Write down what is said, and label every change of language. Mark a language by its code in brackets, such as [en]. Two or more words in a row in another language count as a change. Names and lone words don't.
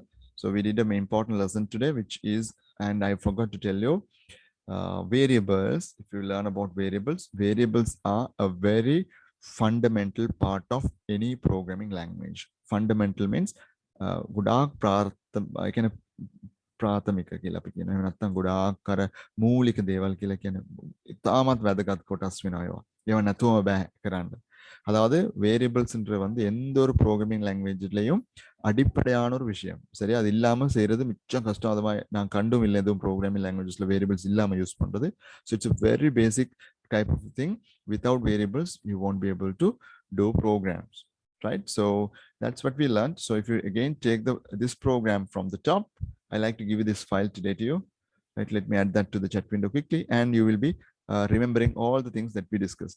[en] So we did an important lesson today, which is, and I forgot to tell you, variables. If you learn about variables, variables are a very fundamental part of any programming language. Fundamental means I can [si] ප්‍රාථමික කියලා අපි කියනවා. එහෙම නැත්නම් ගොඩාක් අර මූලික දේවල් කියලා කියන ඉතාමත් වැදගත් කොටස් වෙනවා ඒවා. ඒවා නැතුවම බෑ කරන්න. [ta] அதாவது வேரியபிள்ஸ்ன்ற வந்து எந்த ஒரு [en] programming language [ta] அடிப்படையான ஒரு விஷயம். சரி, அது இல்லாம செய்யறது மிச்சம் கஷ்டம். அது நான் கண்டும் இல்லை எதுவும் [en] programming languages [ta] வேரியபிள்ஸ் இல்லாம யூஸ் பண்றது. [en] so it's a very basic type of thing. Without variables you won't be able to do programs, right? So that's what we learned. So if you again take this program from the top, I like to give you this file today to you, right? Let me add that to the chat window quickly, and you will be remembering all the things that we discussed.